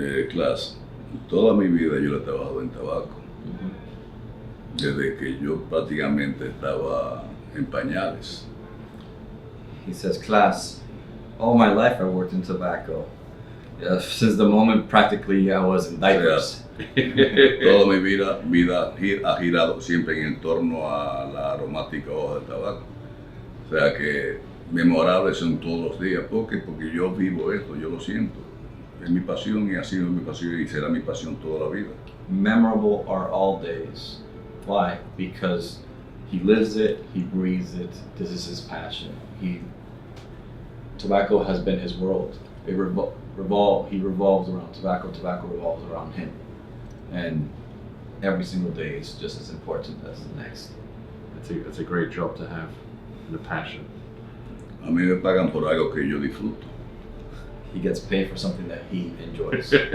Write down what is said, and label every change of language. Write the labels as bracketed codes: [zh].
[es] Klaas, toda mi vida yo he trabajado en tabaco. Desde que yo prácticamente estaba en pañales. [en] He says, Klaas, all my life I worked in tobacco. Since the moment practically I was in diapers. [es] Toda mi vida ha girado siempre en torno a la aromática hoja de tabaco. sea que memorables son todos los días, porque yo vivo esto, yo lo siento. Es mi pasión y ha sido mi pasión y será mi pasión toda la vida. [en] Memorable are all days. Why? Because he lives it, he breathes it. This is his passion. Tobacco has been his world. He revolves around tobacco. Tobacco revolves around him, and every single day is just as important as the next. It's a great job to have, the passion. [es] A mí me pagan por algo que yo disfruto. [en] He gets paid for something that he enjoys.